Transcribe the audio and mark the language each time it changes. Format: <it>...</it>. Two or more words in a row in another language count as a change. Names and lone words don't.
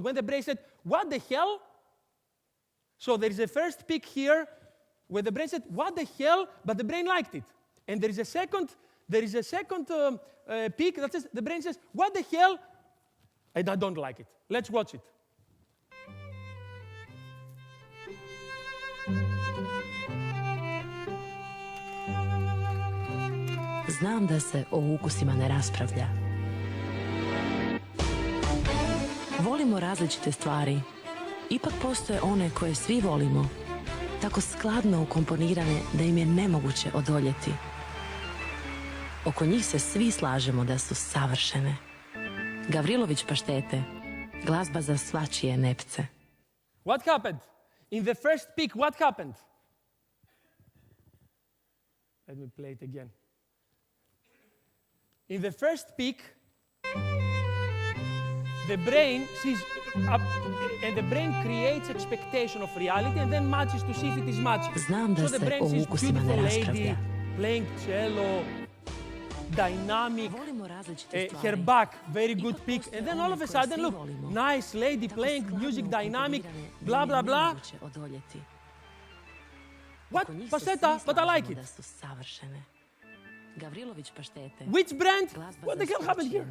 <en>When the brain said, what the hell? So there is a first peak here where the brain said, what the hell? But the brain liked it. And there is a second peak that says, the brain says, what the hell? And I don't like it. Let's watch it.</en> <hr>Znam da se o ukusima ne raspravlja. Volimo različite stvari. Ipak postoje one koje svi volimo, tako skladno ukomponirane da im je nemoguće odoljeti. Oko njih se svi slažemo da su savršene. Gavrilović paštete, glazba za svačije nepce.</hr> <en>What happened? In the first peak, what happened? Let me play it again. In the first peak, the brain sees up, and the brain creates expectation of reality and then matches to see if it is matching.</en> <hr>Znam da</hr> <en>so the</en> <hr>se</hr> <en>brain</en> <hr>o</hr> <en>sees</en> <hr>ukusima ne</hr> <en>beautiful lady</en> <hr>raspravlja.</hr> <en>playing cello, dynamic,</en> <hr>Volimo različite stvari.</hr> <en>her back, very good peak, and then all of a sudden, look, nice lady playing music, dynamic, blah, blah, blah. What? Paseta, but I like it.</en> <hr>Gavrilović paštete.</hr> <en>Which brand?</en> <hr>Glazba</hr> <en>What</en> <hr>za</hr> <en>the hell happened</en> <hr>svačije</hr>